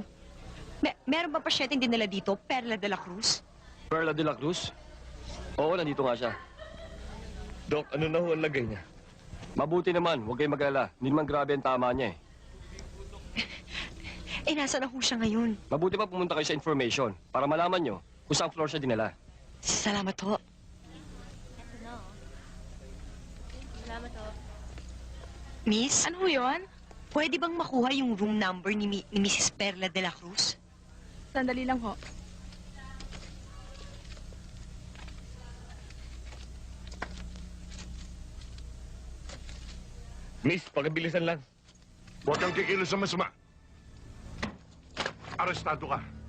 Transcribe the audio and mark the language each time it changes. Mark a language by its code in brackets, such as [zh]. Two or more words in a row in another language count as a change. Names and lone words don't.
[tl] Meron ba pasyenteng dinala dito, Perla de la Cruz? Perla de la Cruz? Oo, nandito nga siya. Dok, ano na ho ang lagay niya? Mabuti naman, huwag kayong mag-alala. Hindi naman grabe ang tama niya eh. Nasa na ho siya ngayon? Mabuti pa pumunta kayo sa information para malaman nyo kung saan floor siya dinala. Salamat ho. Miss? Ano ho yun? Pwede bang makuha yung room number ni Mrs. Perla de la Cruz? Sandali lang ho. Miss, pakibilisan lang. Huwag kang kikilos sa masama. Arestado ka.